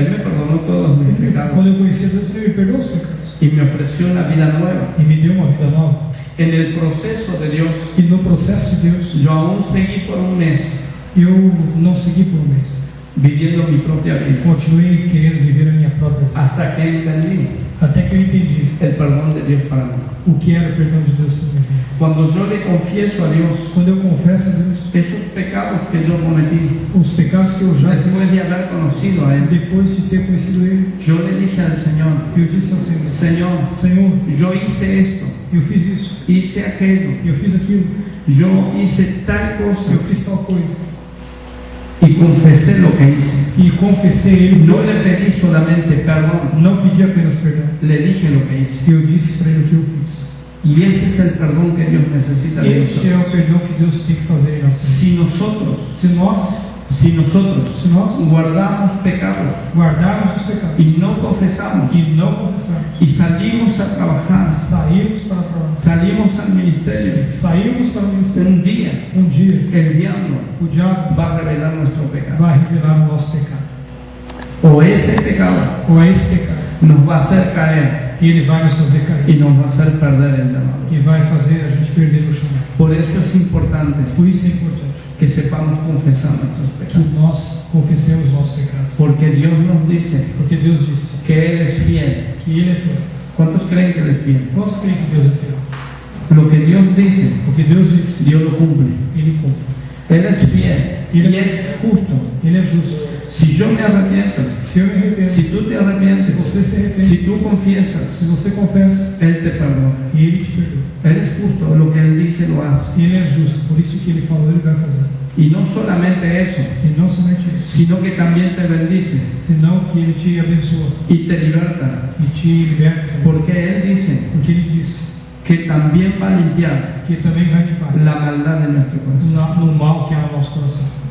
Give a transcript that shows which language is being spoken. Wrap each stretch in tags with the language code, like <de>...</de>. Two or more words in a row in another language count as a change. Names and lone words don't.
<es>Él me perdonó todos mis pecados</es> <pt>quando eu conheci a Deus, Ele me perdoou os pecados</pt> <es>y me ofreció una vida nueva.</es> <pt>e me deu uma vida nova.</pt> <es>En el proceso de Dios,</es> <pt>E no processo de Deus,</pt> <es>yo aún seguí por un mes</es> <pt>eu não segui por um mês.</pt> <es>viviendo mi propia vida,</es> <pt>Continuei querendo viver a minha própria vida.</pt> <es>hasta que entendí</es> <pt>Até que eu entendi</pt> <es>el perdón de Dios para mí.</es> <pt>o que era o perdão de Deus para minha vida.</pt> <es>Cuando yo le confieso a Dios</es> <pt>Quando eu confesso a Deus</pt> <es>esos pecados que yo cometí,</es> <pt>os pecados que eu já fiz,</pt> <es>después de haber conocido a Él,</es> <pt>depois de ter conhecido Ele,</pt> <es>yo le dije al Señor,</es> <pt>eu disse ao Senhor:</pt> <es>Señor,</es> <pt>Senhor,</pt> <es>yo hice esto,</es> <pt>eu fiz isso,</pt> <es>hice aquello,</es> <pt>eu fiz aquilo,</pt> <es>yo hice tal cosa</es> <pt>eu fiz tal coisa.</pt> <es>y confesé lo que hice.</es> <pt>E confessei a Ele.</pt> <es>No le pedí solamente perdón,</es> <pt>Não pedi apenas perdão.</pt> <es>le dije lo que hice.</es> <pt>Eu disse para Ele o que eu fiz.</pt> <es>Y ese es el perdón que Dios necesita de</es> <pt>Esse é</pt> <es>nosotros.</es> <pt>o perdão que Deus tem que fazer em nós.</pt> <es>Si nosotros</es> <pt>Se nós</pt> <es>guardamos pecados</es> <pt>guardarmos os pecados</pt> <es>y no confesamos</es> <pt>e não confessarmos,</pt> <es>y salimos a trabajar,</es> <pt>sairmos para trabalhar,</pt> <es>salimos al ministerio,</es> <pt>sairmos para o ministério,</pt> <es>un día</es> <pt>um dia</pt> <es>el diablo</es> <pt>o diabo</pt> <es>va a revelar nuestro pecado.</es> <pt>vai revelar o nosso pecado.</pt> <es>O ese pecado</es> <pt>Ou é esse pecado.</pt> <es>nos va a hacer caer</es> <pt>E ele vai nos fazer cair.</pt> <es>y nos va a hacer perder el llamado.</es> <pt>E vai fazer a gente perder o chamado.</pt> <es>Por eso es importante</es> <pt>Por isso é importante</pt> <es>que sepamos confesar nuestros</es> <pt>que</pt> <es>pecados.</es> <pt>nós confessemos os nossos pecados.</pt> <es>Porque Dios nos dice</es> <pt>Porque Deus disse</pt> <es>que Él es fiel.</es> <pt>que Ele é fiel.</pt> <es>¿Cuántos creen que Él es fiel?</es> <pt>Quantos creem que Deus é fiel?</pt> <es>Lo que Dios dice,</es> <pt>O que Deus disse,</pt> <es>Dios lo cumple.</es> <pt>Ele cumpre.</pt> <es>Él es fiel y es justo.</es> <pt>Ele é justo.</pt> <es>Si yo me arrepiento,</es> <pt>Se eu me arrependo,</pt> <es>si tú te</es> <pt>se</pt> <es>arrepientes,</es> <pt>você se arrepende,</pt> <es>si tú confiesas,</es> <pt>se você confessa,</pt> <es>Él te perdona.</es> <pt>e Ele te perdoa.</pt> <es>Él es justo, lo que Él dice lo hace.</es> <pt>Ele é justo, por isso que Ele falou, Ele vai fazer.</pt> <es>Y no solamente eso,</es> <pt>E não somente isso,</pt> <es>sino que también te bendice</es> <pt>senão que Ele te abençoa</pt> <es>y te liberta.</es> <pt>e te liberta também.</pt> <es>Porque Él dice</es> <pt>Porque Ele disse</pt> <es>que también va a limpiar</es> <pt>que também vai limpar</pt> <es>la maldad de nuestro corazón.</es> <pt>no mal que há no nosso coração.</pt>